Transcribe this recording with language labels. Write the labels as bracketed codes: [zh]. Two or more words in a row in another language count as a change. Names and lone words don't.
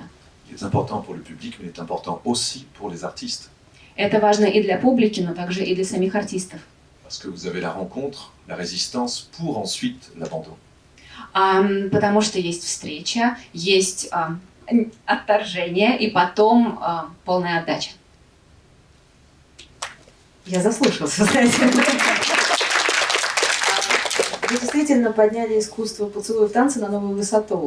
[fr] Il est important pour le public, mais il est important aussi pour les artistes. [ru] Это важно и для публики, но также и для самих артистов. [fr] Parce que vous avez la rencontre, la résistance, pour ensuite l'abandon. [ru] Потому что есть встреча, есть отторжение и потом полная отдача. Я заслушалась, знаете. Вы действительно подняли искусство поцелуя в танце на новую высоту.